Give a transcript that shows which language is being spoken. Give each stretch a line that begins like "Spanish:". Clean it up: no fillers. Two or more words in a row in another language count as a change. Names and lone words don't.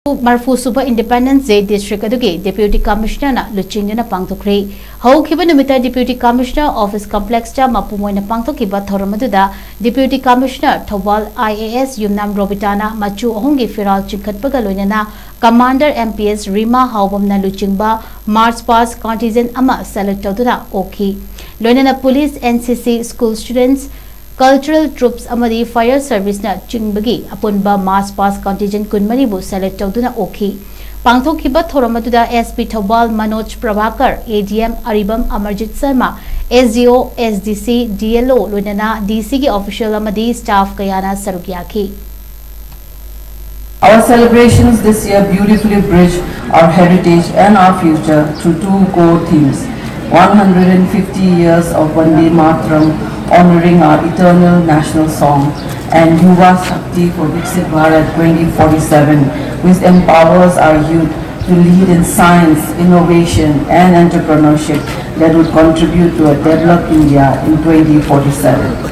Manipuri: Marfu Super
English: Independence Day
Manipuri: District Adugi
English: Deputy Commissioner
Manipuri: na Luchingna Pangtokri. How Kibanumita
English: Deputy Commissioner
Manipuri: Office Complex ta Mapumoina Pangtokiba Thoramaduda
English: Deputy Commissioner
Manipuri: Thawal IAS Yumnam Robitana Machu Hongi Firal Chinkatpagaloinana Commander MPS Rima Haubamna Luchingba
English: March Pass Contingent
Manipuri: Ama Salatoduna Oki. Loinana Police NCC
English: School Students Cultural Troops
Manipuri: amadi Fire Service na Chingbagi apunba
English: Mass Pass Contingent
Manipuri: Kunmani bu select tawduna Oki. Pangthokiba thoramatuda SP Thawal Manoj Prabhakar, ADM Aribam Amarjit Sharma, SDO, SDC, DLO loinana DC ki official amadi staff kayana sarukyaki.
English: Our celebrations this year beautifully bridge our heritage and our future through two core themes. 150 years of Vande Mataram, honoring our eternal national song, and Yuva Shakti for Viksit Bharat 2047, which empowers our youth to lead in science, innovation and entrepreneurship that would contribute to a developed India in 2047.